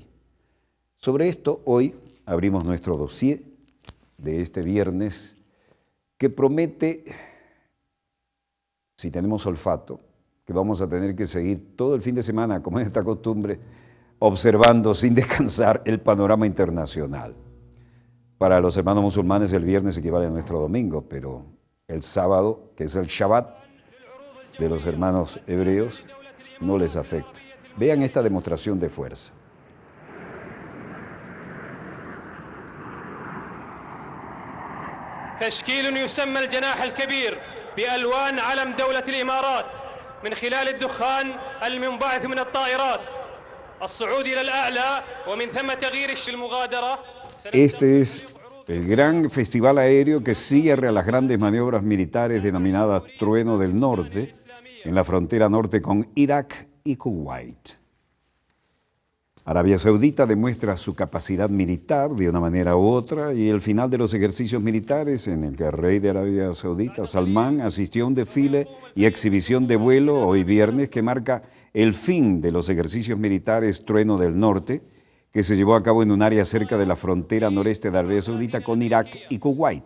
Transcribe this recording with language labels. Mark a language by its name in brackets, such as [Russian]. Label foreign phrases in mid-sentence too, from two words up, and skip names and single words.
[Spanish] Sobre esto, hoy abrimos nuestro dossier de este viernes que promete, si tenemos olfato, que vamos a tener que seguir todo el fin de semana, como es esta costumbre, observando sin descansar el panorama internacional. Para los hermanos musulmanes el viernes equivale a nuestro domingo, pero el sábado, que es el Shabbat de los hermanos hebreos, no les afecta. Vean esta demostración de fuerza. [Arabic] تشكيل يسمى الجناح الكبير بألوان علم دولة الإمارات من خلال الدخان المنبعث من الطائرات الصعود إلى الأعلى ومن ثم تغيير المغادرة. [Spanish] Este es el gran festival aéreo que cierra las grandes maniobras militares denominadas Trueno del Norte en la frontera norte con Irak y Kuwait. Arabia Saudita demuestra su capacidad militar de una manera u otra y el final de los ejercicios militares en el que el rey de Arabia Saudita, Salmán, asistió a un desfile y exhibición de vuelo hoy viernes que marca el fin de los ejercicios militares Trueno del Norte que se llevó a cabo en un área cerca de la frontera noreste de Arabia Saudita con Irak y Kuwait.